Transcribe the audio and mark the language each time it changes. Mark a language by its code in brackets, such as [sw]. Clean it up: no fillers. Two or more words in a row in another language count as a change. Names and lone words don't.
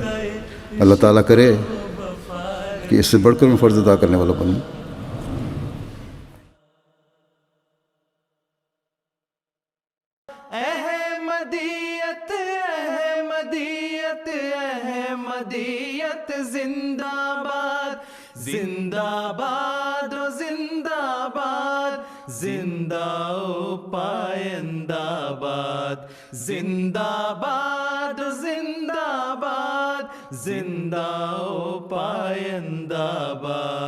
[ur] اللہ تعالیٰ کرے کہ اس سے بڑھ کر میں فرض ادا کرنے والا بنوں۔ احمدیت احمدیت احمدیت زندہ باد، زندہ باد و زندہ باد، زندہ و پائندہ باد، زندہ باد و زندہ باد، زندہ و پائندہ باد۔